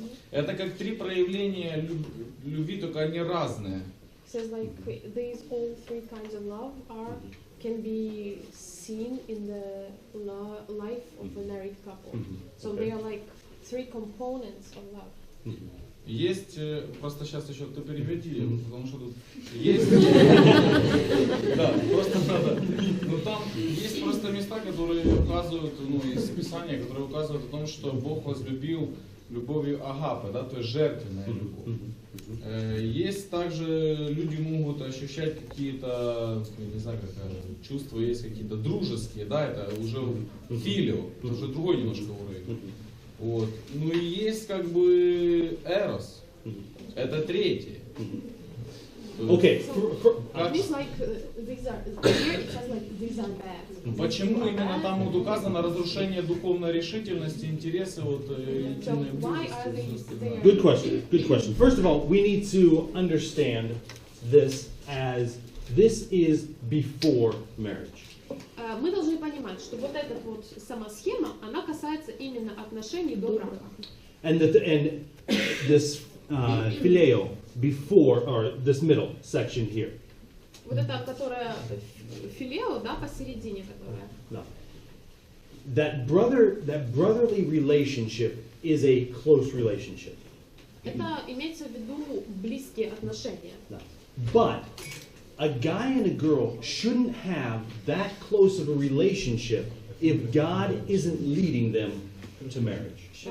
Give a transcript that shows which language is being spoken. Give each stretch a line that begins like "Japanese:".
Russian: Это как три проявления любви, только они разные.
English: Says like these all three kinds of love can be seen in the life of a married couple. So they are like three components of love.
Russian: Есть, просто сейчас еще ты переведи, потому что тут есть, да, просто надо, но там есть просто места, которые указывают, из Писания, которые указывают о том, что Бог возлюбил любовью агапы, да, то есть жертвенная любовь. Есть также, люди могут ощущать какие-то, не знаю, чувства, есть какие-то дружеские, да, это уже филио, это уже другой немножко уровень. Вот. Ну и есть как бы эрос, это третий.
English: Okay. These like these are here it says like these are bad.
Russian: Почему именно там вот указано разрушение духовной решительности, интересы вот интимной близости?
English: Good question. Good question. First of all, we need to understand this as this is before marriage.
Russian: мы должны понимать, что вот эта вот сама схема, она касается именно отношений до брака.
English: And this phileo before, or this middle section here.
Russian: Вот это, которая филео, да, посередине, которая.
English: No. That brotherly relationship is a close relationship.
Russian: Это имеется в виду близкие отношения.
English: No. But a guy and a girl shouldn't have that close of a relationship if God isn't leading them to marriage.